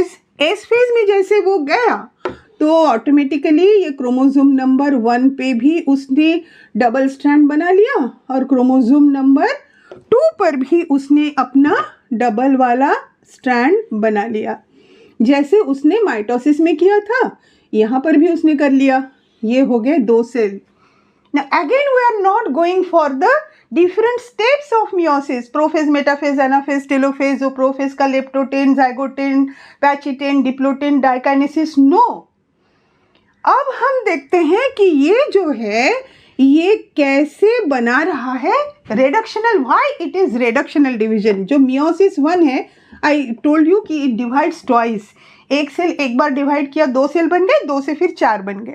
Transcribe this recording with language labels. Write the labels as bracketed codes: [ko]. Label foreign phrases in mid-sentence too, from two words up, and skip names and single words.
[en] S phase [hi] में जैसे वो गया तो ऑटोमेटिकली ये [en] chromosome number [hi] 1 पे भी उसने [en] double strand [hi] बना लिया और [en] chromosome number [hi] 2 पर भी उसने अपना डबल वाला स्ट्रैंड बना लिया, जैसे उसने माइटोसिस में किया था, यहाँ पर भी उसने कर लिया। ये हो गए 2 सेल। [en] Now again we are not going for the different steps of meiosis, prophase, metaphase, anaphase, telophase, prophase का leptotin, zygotin, pachytin, diplotin, dikinesis, no। [hi] अब हम देखते हैं कि ये जो है ये कैसे बना रहा है रेडक्शनल। [en] why it is reductional division? [hi] जो मियोसिस 1 है, [en] I told you कि it divides twice। [hi] एक सेल एक बार डिवाइड किया, 2 सेल बन गए, 2 से फिर 4 बन गए।